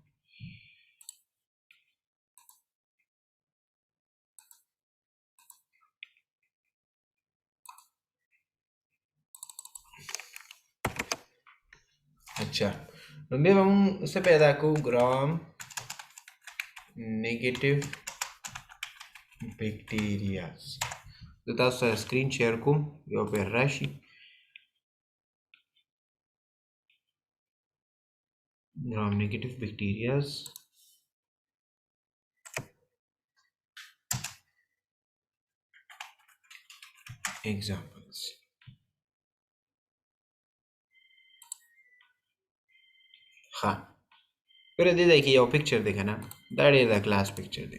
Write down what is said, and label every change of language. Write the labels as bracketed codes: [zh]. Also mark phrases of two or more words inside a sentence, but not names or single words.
[ps] اچھا نو بیا به مونږ څه پیدا کوو؟ [en] gram negative bacterias. [ps] زه تاسو سره [en] screen share [ps] کوم یو بیر راشي. [en] gram negative bacterias examples. [ps] ها پر دې ځای کې یو پکچر دی که نه، دا ډېر د [en] class picture [ps] دی.